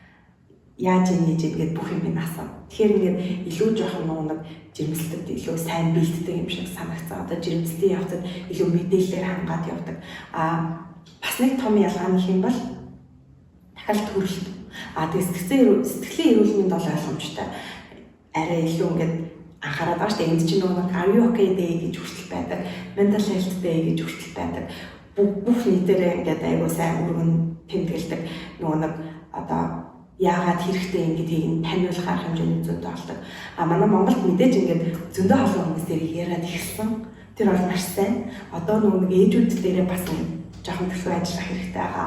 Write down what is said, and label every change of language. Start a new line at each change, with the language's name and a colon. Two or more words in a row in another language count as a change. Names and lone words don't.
Mongolian: Яаж ингэж ингэж бүх юм асуу. Тэгэхээр ингээд илүү жоохон нэг жирэмслэлд илүү сайн бэлддэг юм шиг санагцсан. Одоо жирэмслэлийн явцад илүү мэдээлэлээр хангаад явдаг. Бас нэг том ялгаа нь юм бол дахиад төрөлт. Тэгээд сэтгэлийн эрүүл мэнд бол ойлгомжтой. Арай илүү ингээд анхаарал байгаа шүү дээ. Энд чинь нөгөө
English: are you okay day
Mongolian: гэж хүртэл байдаг.
English: Mental health day
Mongolian: гэж хүртэл байдаг. Бүх нийтээрээ ингээд айгуу сайн өргөн тэмдэглэдэг. Нөгөө нэг одоо яагаад хэрэгтэй ингэдгийг таниулах арга хэмжээний зүйд болдог. Манай Монголд мэдээж ингээд зөндөө халуун хүмүүс дээр яриад ихсэн. Тэр бол маш сайн. Одоо нөгөө ээжүүд дээрээ бас жоохон төлөв ажиллах хэрэгтэй байгаа.